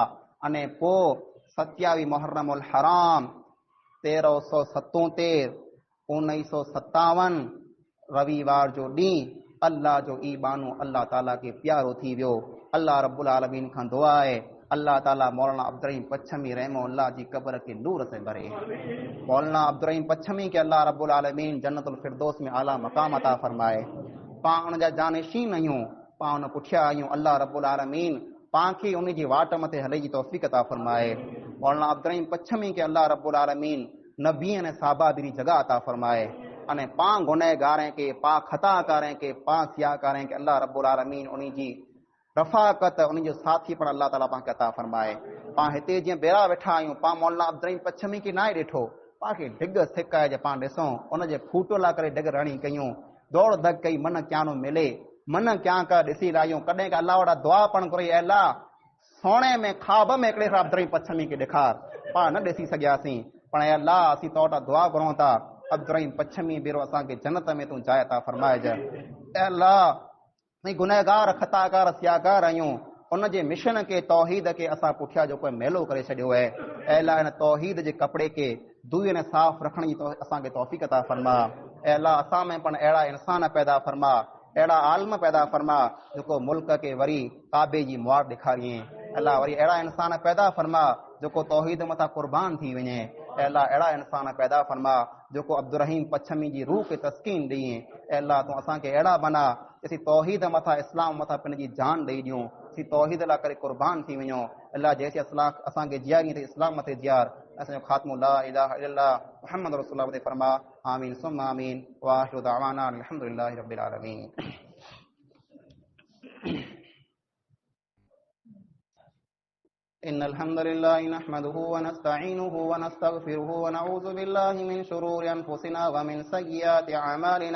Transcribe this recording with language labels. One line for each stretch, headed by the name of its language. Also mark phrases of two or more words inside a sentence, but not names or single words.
Sindhi: अने पोइ 27 मुहर्रमुल हराम 1377 1957 रविवार जो ॾींहुं अल्लाह जो ई बानो अल्लाह ताला खे प्यारो थी वियो।
Arabic: الله رب العالمين
Sindhi: खां दुआ आहे अल्लाह ताला मौलाना अब्दुल रहीम पच्छमी रहमहुल्लाह जी कब्र के नूर से भरे। मौलाना अब्दुल रहीम पच्छमी के
Arabic: الله رب العالمين
Sindhi: जन्नतुल फिरदौस में आला मकाम अता फरमाए। पाण उन जा जानशीन आहियूं, पाण उन पुठिया आहियूं।
Arabic: الله رب العالمين
Sindhi: पाण खे उन जी वाट मथे हले जी तौफ़ीक़ अता फरमाए। मौलाना अब्दुल रहीम पच्छमी के
Arabic: الله رب العالمين
Sindhi: नबी ने साहबा दी जगह अता फरमाए। अने पाण गुनहगारें के, पाण खताकारें के, पाण सियाकारें के
Arabic: الله رب العالمين
Sindhi: उन जी रफ़ाकत, उन जो साथी पण अल्लाह ताला पाण खे अता फरमाए। पाण हिते जीअं बेरा वेठा आहियूं, पाण मौलाना अब्दुल रहीम पच्छमी खे नाहे ॾिठो, पाण खे ढिग सिकाए जे पाण ॾिसूं, उन जे फूटो लाइ करे ढिग रणी कयूं, दौड़ धग कई, मन क्यानो मिले, मन क्या कर ॾिसी लाहियूं। कॾहिं का अल्लाह वॾा दुआ पण करे, अल्लाह सोणे में ख़्वाब में हिकिड़े अब्दुल रहीम पच्छमी खे ॾेखार, पाण न ॾिसी सघियासीं, पण अल्लाह असीं तो वटां दुआ घुरूं था, अब्दुल रहीम पच्छमी भेरो असांखे जन्नत में तूं जाइ अता फरमाइजांइ। अल्लाह असीं गुनहगार खताकार सियाकार आहियूं, उन जे मिशन के तौहीद के असां पुठियां जो कोई मेलो करे छॾियो आहे। अल्लाह इन तौहीद जे कपिड़े के दुई ने साफ़ रखण जी असांखे तौफ़ीक़ अता फरमा। अल्लाह असां में पण अहिड़ा इंसान पैदा फरमा, अहिड़ा आलम पैदा फरमा जेको मुल्क के वरी काबे जी मुआर ॾेखारियईं। अल्लाह वरी अहिड़ा इंसान पैदा फरमा जेको तौहीद मथां कुर्बान थी वञे। अल्लाह अहिड़ा इंसान पैदा फरमा जेको अब्दुल रहीम पच्छमी जी रूह खे तस्कीन ॾेई। अल्लाह तूं असांखे अहिड़ा बना असीं तौहीद मथां, इस्लाम मथां पंहिंजी जान ॾेई ॾियूं, असीं तौहीद लाइ करे कुर्बान थी वञूं। अल्लाह जैसे असांखे जियारी ते इस्लाम मथे जियार, असांजो ख़ात्मो
Arabic: لا إله إلا الله محمد رسول الله
Sindhi: ते फरमा।
Arabic: آمين ثم آمين وآخر دعوانا الحمد لله رب العالمين. إن الحمد لله نحمده ونستعينه ونستغفره ونعوذ بالله من شرور أنفسنا ومن سيئات أعمالنا.